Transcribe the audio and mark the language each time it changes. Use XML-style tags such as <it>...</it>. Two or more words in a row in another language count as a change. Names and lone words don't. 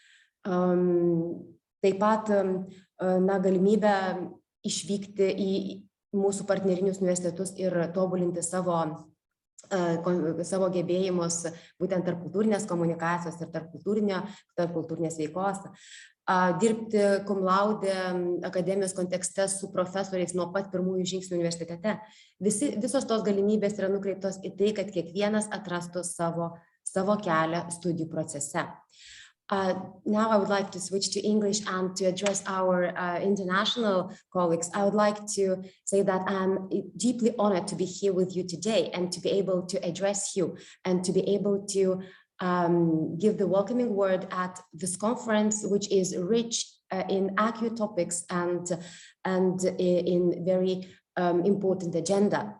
<lt>taip pat galimybę išvykti į mūsų partnerinius universitetus ir tobulinti savo gebėjimus būtent tarpkultūrinės komunikacijos ir tarpkultūrinės veiklos, dirbti</lt> <la>cum laude</la> <lt>akademijos kontekste su profesoriais nuo pat pirmųjų žingsnių universitete. Visos tos galimybės yra nukreiptos į tai, kad kiekvienas atrastų savo kelią studijų procese.</lt> <en>Now I would like to switch to English and to address our international colleagues. I would like to say that I'm deeply honored to be here with you today and to be able to address you and to be able to give the welcoming word at this conference, which is rich in acute topics and in very important agenda.</en>